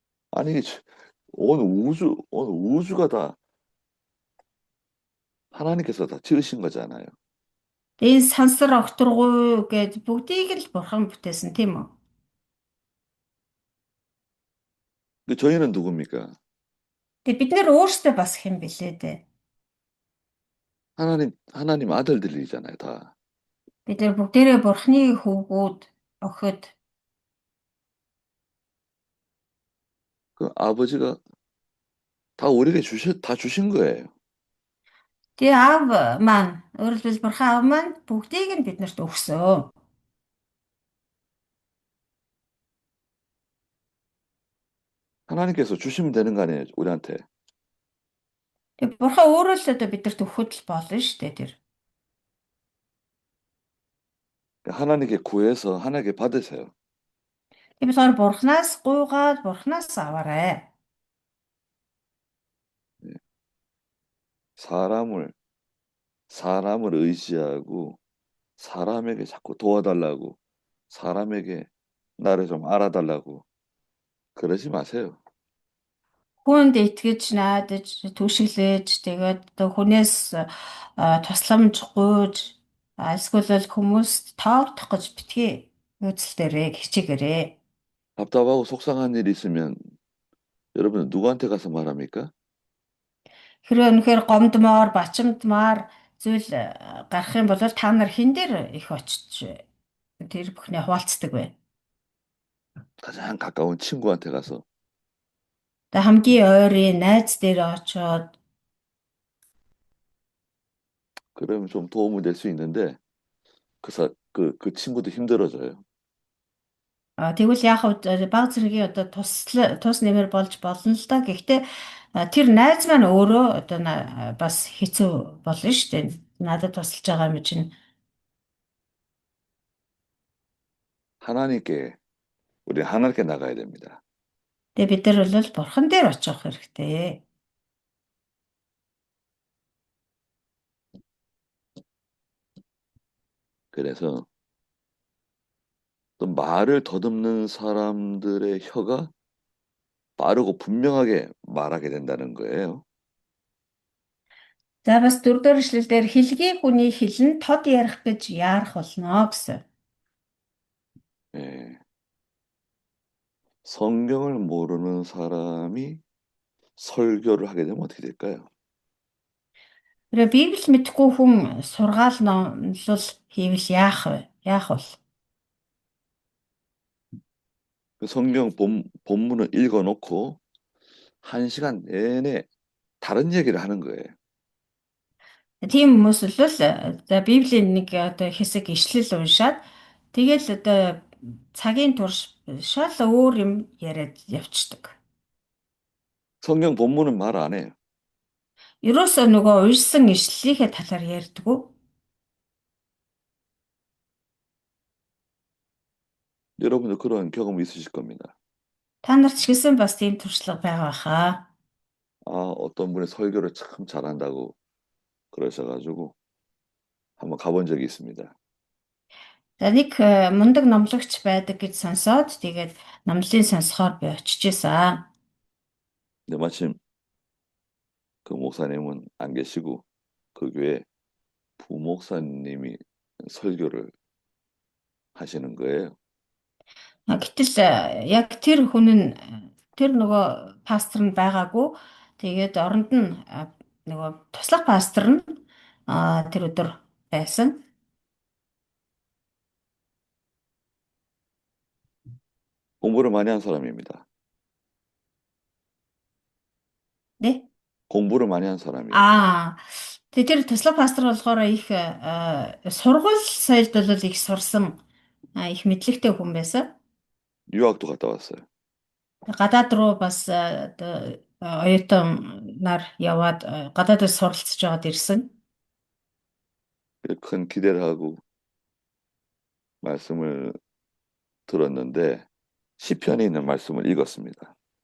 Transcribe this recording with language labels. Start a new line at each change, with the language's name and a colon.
Korean: 아니 온 우주가 다 하나님께서 다 지으신 거잖아요.
Mongolian: Энэ сансар огторгуй гэж бүгдийг л бурхан бүтээсэн тийм үү?
Korean: 근데 저희는 누굽니까?
Mongolian: Тэгээ бид нэр өөрсдөө бас хэм бэлээ дээ.
Korean: 하나님 아들들이잖아요, 다.
Mongolian: Бид нэр бүгдээрээ бурханы хөвгүүд охид.
Korean: 그 아버지가 다 우리에게 다 주신 거예요.
Mongolian: Тэгээ аав маань өөрөлдвөл бурхан аав маань бүгдийг нь биднэрт өгсөн.
Korean: 하나님께서 주시면 되는 거 아니에요, 우리한테.
Mongolian: Тэгээ бурхан өөрөө л одоо биднэрт өгөхөд л болно шүү дээ тэр.
Korean: 하나님께 구해서 하나님께 받으세요.
Mongolian: Тэгээ болохоор бурханаас гуйгаад бурханаас аваарай.
Korean: 예. 사람을 사람을 의지하고 사람에게 자꾸 도와달라고 사람에게 나를 좀 알아달라고 그러지 마세요.
Mongolian: Хүнд итгэж найдаж түшиглэж тэгээд одоо хүнээс тусламж гуйж эсвэл хүмүүст тоогдох гэж битгий нөөцлөлтөөрэй хичээгээрэй.
Korean: 답답하고 속상한 일 있으면 여러분 누구한테 가서 말합니까?
Mongolian: Хэрвээ үнэхээр гомдмоор бачимдмаар зүйл гарах юм бол та нар хэн дээр их очиж тэр бүхнээ хуваалцдаг вэ?
Korean: 가장 가까운 친구한테 가서
Mongolian: Тэгээ хамгийн ойрын найз дээр очоод
Korean: 그러면 좀 도움이 될 수 있는데 그 친구도 힘들어져요.
Mongolian: тэгвэл яг хав баг зэргийн одоо тус нэмэр болж болно л да. Гэхдээ тэр найз маань өөрөө одоо бас хэцүү болно шүү дээ. Надад тусалж байгаа юм чинь.
Korean: 우리 하나님께 나가야 됩니다.
Mongolian: Тэгээ бид нар бол бурхан дээр очих хэрэгтэй.
Korean: 그래서 또 말을 더듬는 사람들의 혀가 빠르고 분명하게 말하게 된다는 거예요.
Mongolian: За бас дөрөвдүгээр эшлэлдэр хэлгийн хүний хэл нь тод ярих гэж яарах болно гэсэн.
Korean: 예. 성경을 모르는 사람이 설교를 하게 되면 어떻게 될까요?
Mongolian: Тэр Библи мэдхгүй хүн сургаал номлол хийвэл яах вэ? Яах вэ?
Korean: 그 성경 본문을 읽어놓고 1시간 내내 다른 얘기를 하는 거예요.
Mongolian: Тийм хүмүүс л за Библийн нэг одоо хэсэг ишлэл уншаад тэгэл одоо цагийн турш шал өөр юм яриад явцдаг.
Korean: 성경 본문은 말 안 해요.
Mongolian: Ерөөсөө нөгөө уншсан ишлэлийнхээ талаар ярьдаггүй.
Korean: 여러분도 그런 경험이 있으실 겁니다.
Mongolian: Та нарт ч гэсэн бас тийм туршлага байгаа хаа.
Korean: 어떤 분이 설교를 참 잘한다고 그러셔가지고 한번 가본 적이 있습니다.
Mongolian: За нэг мундаг номлогч байдаг гэж сонсоод тэгээд номлын сонсохоор би очижсэн.
Korean: 근데 마침 그 목사님은 안 계시고 그 교회 부목사님이 설교를 하시는 거예요.
Mongolian: Гэтэл яг тэр хүн нь тэр нөгөө пастор нь байгаагүй. Тэгээд оронд нь нөгөө туслах пастор нь тэр өдөр байсан.
Korean: 공부를 많이 한 사람입니다.
Mongolian: Тэ?
Korean: 공부를 많이 한 사람이에요.
Mongolian: Тэгээд тэр туслах пастор болохоор их сургууль соёлд бол их сурсан их мэдлэгтэй хүн байсан.
Korean: 유학도 갔다 왔어요.
Mongolian: Гадаад руу бас оюутан нар яваад гадаадд суралцж байгаад ирсэн.
Korean: 큰 기대를 하고 말씀을 들었는데 시편에 있는 말씀을 읽었습니다.